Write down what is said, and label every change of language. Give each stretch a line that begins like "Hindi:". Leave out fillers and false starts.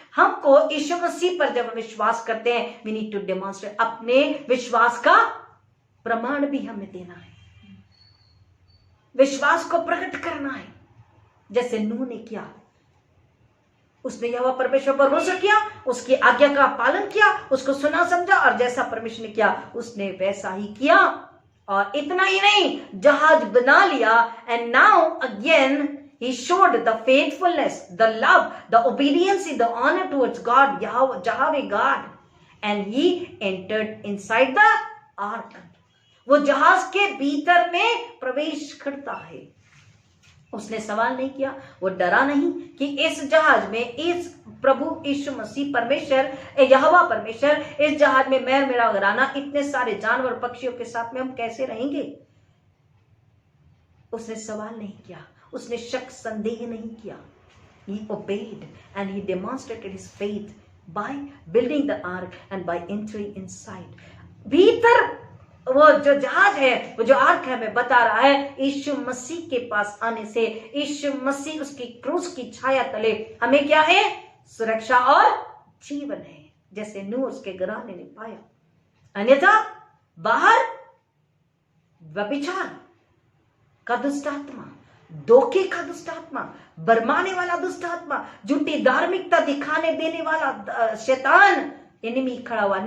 Hindi: हमको यीशु मसीह पर जब हम विश्वास करते हैं,
English: we need to demonstrate,
Hindi: अपने विश्वास का प्रमाण भी हमें देना है, विश्वास को प्रकट करना है, जैसे नूह ने किया। उसने यहोवा परमेश्वर पर भरोसा किया, उसकी आज्ञा का पालन किया, उसको सुना समझा, और जैसा परमेश्वर ने किया उसने वैसा ही किया। और इतना ही नहीं, जहाज बना लिया,
English: And now again he showed the faithfulness, the love, the obedience, the honor towards God, Yahweh God, and he entered inside the ark.
Hindi: वो जहाज के भीतर में प्रवेश करता है। उसने सवाल नहीं किया, वो डरा नहीं कि इस जहाज में इस प्रभु यीशु मसीह परमेश्वर, यहोवा परमेश्वर, इस जहाज में मैं और मेरा घराना, इतने सारे जानवर पक्षियों के साथ में हम कैसे रहेंगे। उसने सवाल नहीं किया, उसने शक संदेह नहीं किया।
English: He obeyed and he demonstrated his faith by building the ark and by entering inside.
Hindi: भीतर वो जो जहाज है, वो जो आर्क है, हमें बता रहा है यीशु मसीह के पास आने से, यीशु मसीह उसकी क्रूस की छाया तले हमें क्या है, सुरक्षा और जीवन है, जैसे नूह उसके घराने ने पाया। अन्यथा बाहर व्यभिचार का दुष्ट आत्मा, धोखे का दुष्ट आत्मा, बरमाने वाला दुष्ट आत्मा, झूठी धार्मिकता दिखाने देने वाला शैतान, एनिमी खड़ा हुआ।